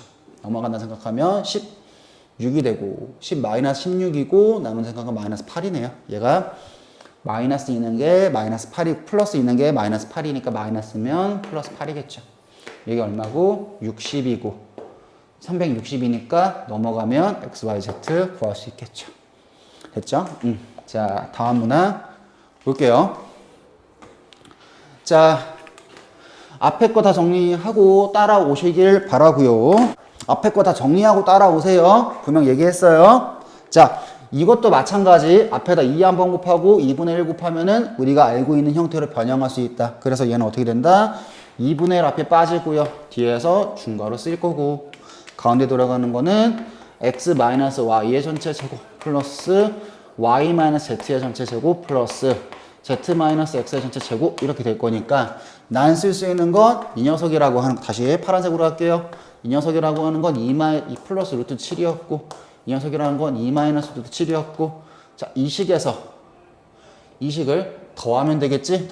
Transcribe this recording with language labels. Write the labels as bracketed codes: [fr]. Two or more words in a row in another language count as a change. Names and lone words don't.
[ko] 넘어간다 생각하면 16이 되고 10 마이너스 16이고 남은 생각은 마이너스 8이네요. 얘가 마이너스 있는 게 마이너스 8이 플러스 있는 게 마이너스 8이니까 마이너스면 플러스 8이겠죠. 이게 얼마고? 60이고 360이니까 넘어가면 x, y, z 구할 수 있겠죠. 됐죠? 자, 다음 문항 볼게요. 자, 앞에 거 다 정리하고 따라오시길 바라고요. 앞에 거 다 정리하고 따라오세요. 분명 얘기했어요. 자, 이것도 마찬가지. 앞에다 2 한번 곱하고 2분의 1 곱하면은 우리가 알고 있는 형태로 변형할 수 있다. 그래서 얘는 어떻게 된다? 2분의 1 앞에 빠지고요. 뒤에서 중괄호 쓸 거고 가운데 돌아가는 거는 x-y의 전체 제곱 플러스 y-z의 전체 제곱 플러스 z-x의 전체 제곱 이렇게 될 거니까 난 쓸 수 있는 건 이 녀석이라고 하는 거 다시 파란색으로 할게요. 이 녀석이라고 하는 건 2 플러스 루트 7이었고 이 녀석이라는 건 2 마이너스 루트 7이었고 자, 이 식에서 이 식을 더하면 되겠지?